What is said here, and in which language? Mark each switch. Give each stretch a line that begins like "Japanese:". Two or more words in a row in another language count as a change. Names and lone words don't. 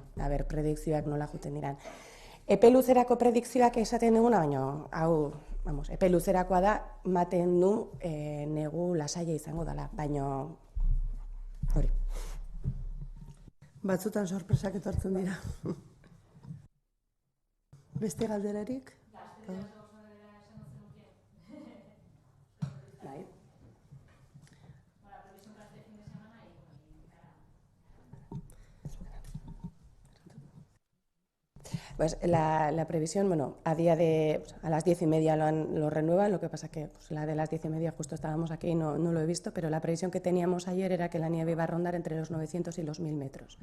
Basque: Aber, predikzioak nola juten diran. Epe luzerako predikzioak esaten duguna, baina hau, epe luzerakoa da, maten du negu lasaia izango dela, baina hori. Batzutan sorpresak etortzen dira. Beste galderarik? Bai.
Spanish: Pues la previsión, bueno, a las 10:30 lo renuevan, lo que pasa que pues, la de las 10:30 justo estábamos aquí y no lo he visto, pero la previsión que teníamos ayer era que la nieve iba a rondar entre los 900 y los 1000 metros.